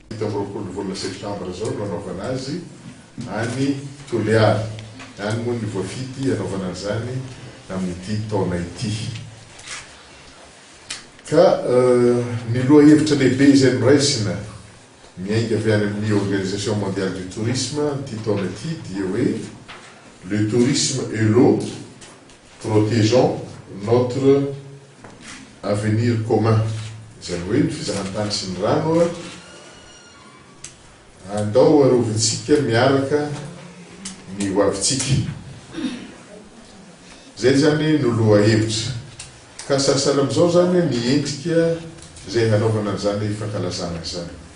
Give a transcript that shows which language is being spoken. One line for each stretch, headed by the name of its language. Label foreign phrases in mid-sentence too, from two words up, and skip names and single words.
Malagasy: Fafito amby roapolo ny volana septambra zao no anaovana azy any Toliara. Any moa ny voafity anaovana an'izany amin'ity taona ity. Ka ny lohahevitra lehibe izay noraisina miainga avy any amin'ny Organisation mondiale du tourisme ity taona ity dia hoe
French: le tourisme et l'eau, protégeons notre avenir commun.
Malagasy: Izany hoe ny fizahantany sy ny rano andao arovintsika miaraka ny hoavintsika. Zay zany no lohahevitra. Ka sasala amin'izao zany ny endrika izay hanaovana an'izany fankalazana izany.